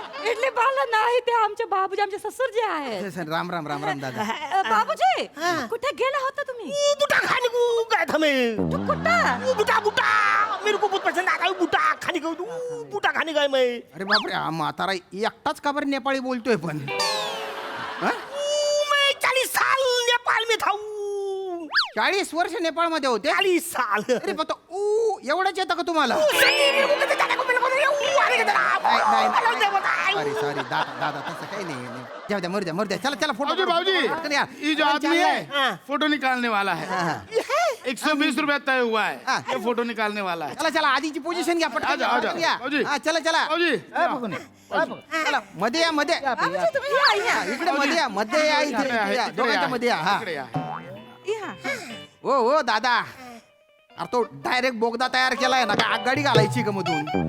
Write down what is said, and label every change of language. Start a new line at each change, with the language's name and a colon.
Marathi: इडली बाळला नाही ते आमचे बाबूजी आमचे ससुरजी आहेत. राम राम राम राम दादा. बाबूजी कुठे गेला होता तुम्ही?
Hindi: बुटा खाने को गए थे मैं.
Marathi: तू कुठं?
Hindi: बुटा मेरे को बहुत पसंद आता है बुटा खाने को. बुटा खाने गए मैं.
Marathi: अरे बापरे हा म्हातारा एकटाच का बरं नेपाळी बोलतोय पण? हा?
Hindi: मैं 40 साल नेपाल में था.
Marathi: 40 वर्ष नेपाळ मध्ये होते.
Hindi: 40 साल.
Marathi: अरे फक्त एवढंच येतं का तुम्हाला? सॉरी दादा तसं काही नाही. जाऊ द्या मरू द्या चला चला फोटो
Hindi: भाऊजी ये जो आदमी है फोटो निकालने वाला है. 120 रुपया तय हुआ है. ये फोटो निकालने वाला है.
Marathi: चला आधीची पोझिशन घ्या पटकन.
Hindi: आ जा.
Marathi: हा, चला भाऊजी चला मध्ये या बाबूजी तुम्ही या, या. इकडे मध्ये या इथे या. दोघांच्या मध्ये या. हा इकडे या. या. हो दादा अरे तो डायरेक्ट बोगदा तयार केलाय ना का आगगाडी घालायची का मधून?